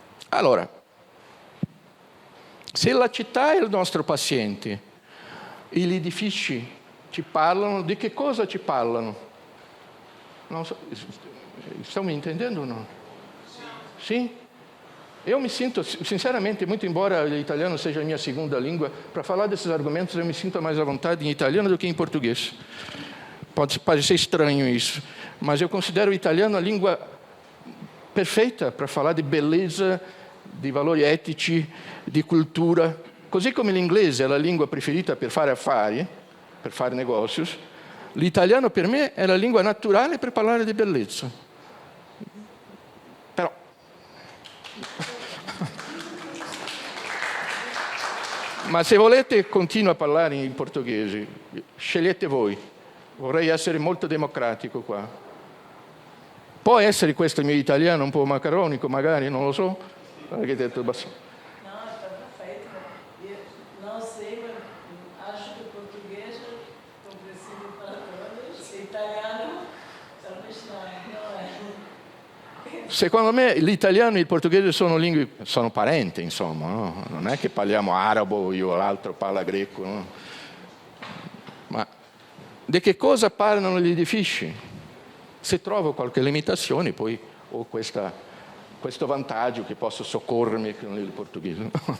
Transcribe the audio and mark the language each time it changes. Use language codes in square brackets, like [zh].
[it] Allora, se la città è il nostro paziente e gli edifici ci parlano, di che cosa ci parlano? Non so, stiamo intendendo o no? Sì? [pt] Eu me sinto, sinceramente, muito embora o italiano seja a minha segunda língua, para falar desses argumentos eu me sinto mais à vontade em italiano do que em português. Pode parecer estranho isso, mas eu considero o italiano a língua perfeita para falar de beleza, [it] di valori etici, di cultura. Così come l'inglese è la lingua preferita per fare affari, per fare negozi, l'italiano per me è la lingua naturale per parlare di bellezza. Però Ma se volete continuo a parlare in portoghese, scegliete voi. Vorrei essere molto democratico qua. Può essere questo il mio italiano un po' macaronico, magari, non lo so. Architetto Basso. [pt] No, está perfeito. Não sei, mas acho que português é compreensível para todos. Italiano, talvez não é. [it] Secondo me l'italiano e il portoghese sono lingue, sono parenti, insomma, no? Non è che parliamo arabo, io l'altro parla greco, no? Ma di che cosa parlano gli edifici? Se trovo qualche limitazione, poi ho questo vantaggio che posso soccorrermi con il portoghese.